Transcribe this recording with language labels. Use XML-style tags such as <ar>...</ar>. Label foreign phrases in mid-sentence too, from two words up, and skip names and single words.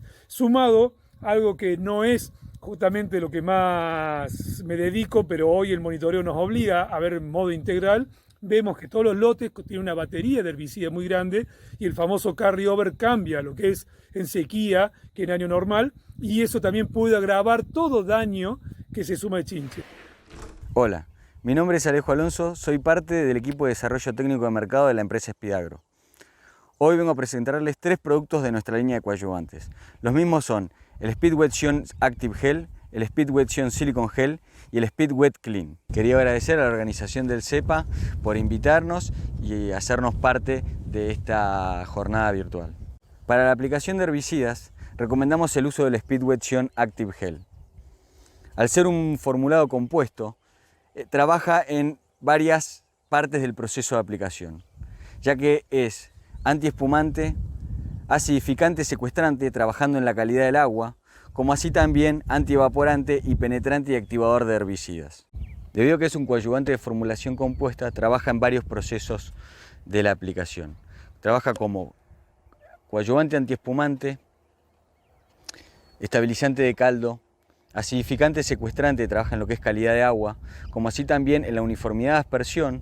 <es>Sumado, algo que no es justamente lo que más me dedico, pero hoy el monitoreo nos obliga a ver en modo integral, vemos que todos los lotes tienen una batería de herbicidas muy grande y el famoso carry-over cambia lo que es en sequía que en año normal, y eso también puede agravar todo daño que se suma de chinche. Hola, mi nombre es Alejo Alonso, soy parte del equipo de desarrollo técnico de mercado de la empresa Speedagro. Hoy vengo a presentarles 3 productos de nuestra línea de coadyuvantes. Los mismos son el Speed Wet Sion Active Gel, el Speed Wet Sion Silicone Gel y el Speed Wet Clean. Quería agradecer a la organización del CEPA por invitarnos y hacernos parte de esta jornada virtual. Para la aplicación de herbicidas, recomendamos el uso del Speed Wet Sion Active Gel. Al ser un formulado compuesto, trabaja en varias partes del proceso de aplicación, ya que es antiespumante, acidificante, secuestrante, trabajando en la calidad del agua, como así también antievaporante y penetrante y activador de herbicidas. Debido a que es un coadyuvante de formulación compuesta, trabaja en varios procesos de la aplicación. Trabaja como coadyuvante antiespumante, estabilizante de caldo, acidificante secuestrante, trabaja en lo que es calidad de agua, como así también en la uniformidad de aspersión.</es>